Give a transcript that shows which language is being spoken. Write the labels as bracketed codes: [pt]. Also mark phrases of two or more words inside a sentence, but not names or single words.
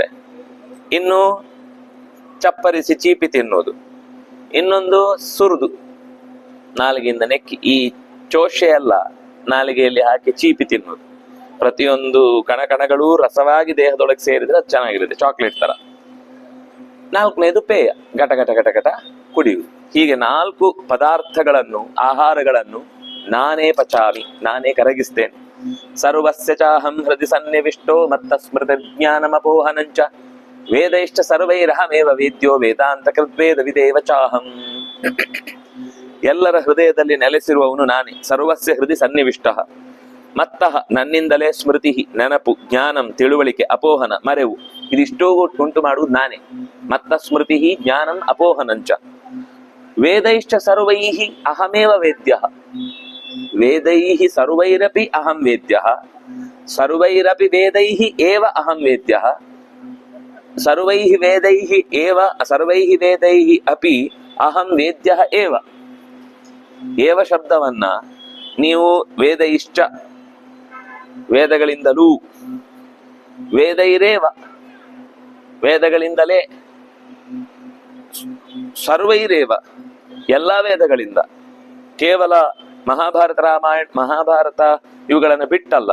[kn] ಇನ್ನು ಚಪ್ಪರಿಸಿ ಚೀಪಿ ತಿನ್ನೋದು, ಇನ್ನೊಂದು ಸುರಿದು ನಾಲಿಗೆಯಿಂದ ನೆಕ್ಕಿ, ಈ ಚೋಷೆ ಎಲ್ಲ ನಾಲಿಗೆಯಲ್ಲಿ ಹಾಕಿ ಚೀಪಿ ತಿನ್ನೋದು. ಪ್ರತಿಯೊಂದು ಕಣಕಣಗಳು ರಸವಾಗಿ ದೇಹದೊಳಗೆ ಸೇರಿದ್ರೆ ಅದು ಚೆನ್ನಾಗಿರುತ್ತೆ, ಚಾಕ್ಲೇಟ್ ತರ. ನಾಲ್ಕನೇದು ಪೇಯ, ಘಟ ಘಟ ಘಟ ಘಟ ಕುಡಿಯುವುದು. ಹೀಗೆ 4 ಪದಾರ್ಥಗಳನ್ನು, ಆಹಾರಗಳನ್ನು ನಾನೇ ಪಚಾಮಿ, ನಾನೇ ಕರಗಿಸ್ತೇನೆ. [sa] ಸರ್ವಸ್ಯ ಚಾಹಂ ಹೃದಯ ಸನ್ನಿವಿಷ್ಟೋ ಮತ್ತ ಸ್ಮೃತಿ ಜ್ಞಾನಮಪೋಹನಂಚ ವೇದೈಶ್ಚ ಸರ್ವೈರಹಮೇವ ವೇದ್ಯೋ ವೇದಾಂತ ಕೃದ್ವೇದ ವಿದೇವ ಚಾಹಂ. [kn] ಎಲ್ಲರ ಹೃದಯದಲ್ಲಿ ನೆಲೆಸಿರುವವನು ನಾನೇ. [sa] ಸರ್ವಸ್ಯ ಹೃದಯ ಸನ್ನಿವಿಷ್ಟ, ಮತ್ತಃ [kn] ನನ್ನಿಂದಲೇ ಸ್ಮೃತಿ ನೆನಪು, ಜ್ಞಾನಂ ತಿಳುವಳಿಕೆ, ಅಪೋಹನ ಮರೆವು, ಇದಿಷ್ಟೂ ಉಂಟು ಮಾಡುವುದು ನಾನೇ. [sa] ಮತ್ತ ಸ್ಮೃತಿ ಜ್ಞಾನಂ ಅಪೋಹನಂಚ ವೇದೈಶ್ಚ ಸರ್ವೈಹಿ ಅಹಮೇವ ವೇದ್ಯ. ವೇದೈಹಿ ಸರ್ವೈರಪಿ ಅಹಂ ವೇದ್ಯ, ಸರ್ವೈರಪಿ ವೇದೈಹಿ ಏವ ಅಹಂ ವೇದ್ಯ, ಸರ್ವೈಹಿ ವೇದೈಹಿ ಏವ ಸರ್ವೈಹಿ ವೇದೈಹಿ ಅಪಿ ಅಹಂ ವೇದ್ಯ ಏವ. [kn] ಏವ ಶಬ್ದವನ್ನ ನೀವು ವೇದೈಶ್ಚ ವೇದಗಳಿಂದಲೂ, ವೇದೈರೇವ ವೇದಗಳಿಂದಲೇ, ಸರ್ವೈರೇವ ಎಲ್ಲಾ ವೇದಗಳಿಂದ, ಕೇವಲ ಮಹಾಭಾರತ ರಾಮಾಯಣ ಮಹಾಭಾರತ ಇವುಗಳನ್ನು ಬಿಟ್ಟಲ್ಲ.